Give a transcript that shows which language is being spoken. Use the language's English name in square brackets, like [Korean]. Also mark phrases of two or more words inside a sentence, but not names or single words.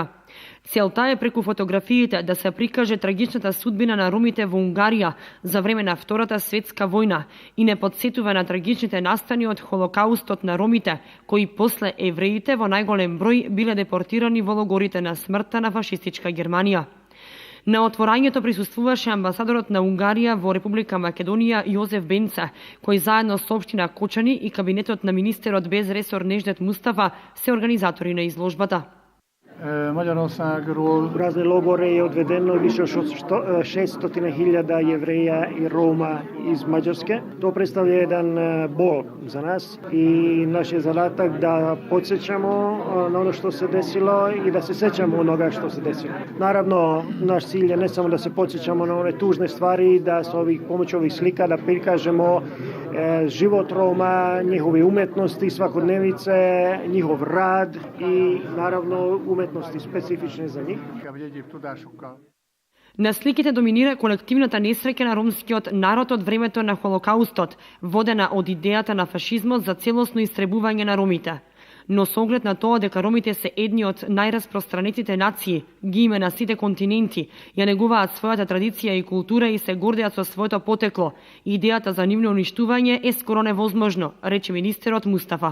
[Macedonian] Целта е преку фотографиите да се прикаже трагичната судбина на ромите во Унгарија за време на Втората светска војна и не подсетува на трагичните настани од Холокаустот на ромите, кои после евреите во најголем број биле депортирани во логорите на смртта на фашистичка Германија. На отворањето присуствуваше амбасадорот на Унгарија во Република Македонија Јозеф Бенце, кој заедно со општина Кочани и кабинетот на министерот без ресор Неждет Мустафа се организатори на изложбата. [Serbian] U razne logore je odvedeno više od 600.000 jevreja i Roma iz Mađarske. To predstavlja jedan bol za nas i naš je zadatak da podsjećamo na ono što se desilo i da se sećamo onoga što se desilo. Naravno, naš cilj je ne samo da se podsjećamo na one tužne stvari, da s pomoću ovih slika da prikažemo život Roma, njihove umetnosti, svakodnevice, njihov rad i naravno umetnosti [Macedonian] специфични за нив. На сликите доминира колективната несреќа на ромскиот народ од времето на Холокаустот, водена од идејата на фашизмот за целосно истребување на ромите. Но со оглед на тоа дека ромите се едни од најраспространетите нации, ги има на сите континенти, ја негуваат својата традиција и култура и се гордеат со своето потекло, идејата за нивно уништување е скоро невозможно, рече министерот Мустафа.